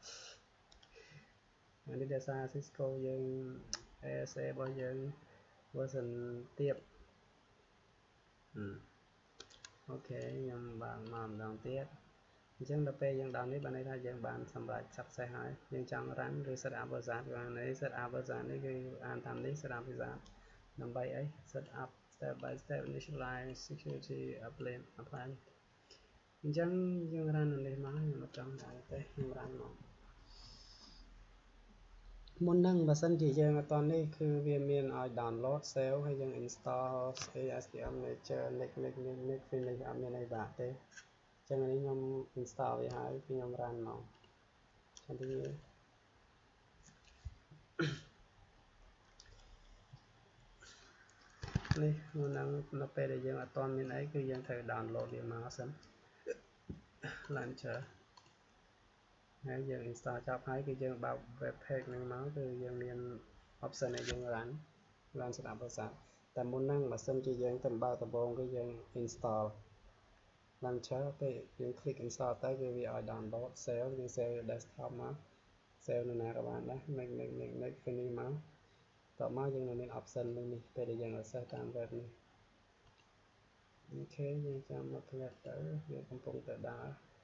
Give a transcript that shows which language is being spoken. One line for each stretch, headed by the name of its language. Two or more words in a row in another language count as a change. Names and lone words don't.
Khmer: អានេះដោយសារ Cisco យើង ASA របស់យើង version ទាបអូខេខ្ញុំបើកមកម្ដងទៀត អញ្ចឹងដល់ពេលយើងដល់នេះបានន័យថាយើងបានសម្រេច success ហើយយើងចង់ run ឬ
English: set up version
Khmer: គឺអានេះ
English: set up version
Khmer: នេះគឺអានតាមនេះ
English: set up version
Khmer: ដើម្បីអី
English: set up step by step initialize security apply
Khmer: អញ្ចឹងយើង run នេះមកខ្ញុំអត់ចង់ដាក់ទេខ្ញុំ run មក មុនហ្នឹងបើសិនជាយើងអត់តនេះគឺវាមានឲ្យ
English: download save
Khmer: ហើយយើង
English: install ASPM Manager next finish
Khmer: អត់មានអីបាក់ទេអញ្ចឹងនេះខ្ញុំ install វាហើយខ្ញុំ run មកcontinue នេះមុនហ្នឹង នៅពេលដែលយើងអត់តមានអីគឺយើងត្រូវ download វាមកសិន launcher ហើយយើង install ចប់ហើយគឺយើងបើក web page ហ្នឹងមកគឺយើង មាន option ឲ្យយើង run ស្ដាប់ភាសាតែមុនហ្នឹងបើសិនជាយើងទៅបើកដំបូងគឺយើង
English: install launcher
Khmer: ពេល យើង
English: click install
Khmer: ទៅគឺវាឲ្យ
English: download save
Khmer: យើង
English: save desktop
Khmer: មក save នៅណាក៏បានដែរ
English: make finish
Khmer: មកតមកយើងនៅមាន option នេះពេលដែលយើង access តាម web នេះអូខេយើងចាំមកផ្លែតទៅវាកំពុងតែដើរ